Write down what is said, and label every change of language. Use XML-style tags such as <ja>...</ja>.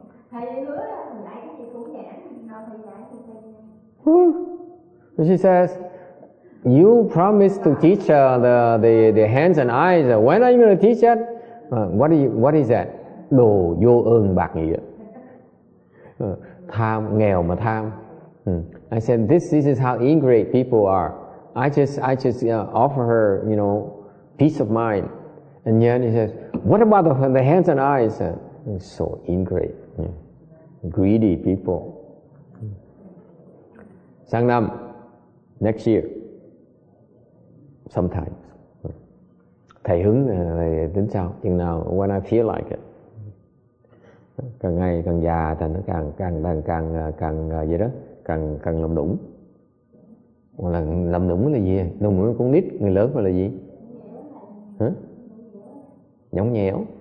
<vi>Thầy hứa là dạy cái gì cũng giảng, nào thầy dạy thì thầy.</vi> <en>She says, you promised to teach the hands and eyes. When are you going to teach that? What is that?</en> <vi>Đồ vô ơn bạc nghĩa. Tham, nghèo mà tham.</vi> <en>I said, this is how ingrate people are. I just offer her, you know, peace of mind. And yet he says, what about the hands and eyes? It's so ingrate. Greedy people.</en> <vi>Sang năm,</vi> <en>next year, sometimes.</en> <vi>Thầy hứng thầy tính sao? Chừng nào,</vi> <en>when I feel like it.</en> <vi>Càng ngày càng già thì nó càng gì đó, càng làm nũng. Hoặc là làm nũng là gì? Làm nũng con nít, người lớn phải là gì? Hả? Nhõng nhẽo.</vi>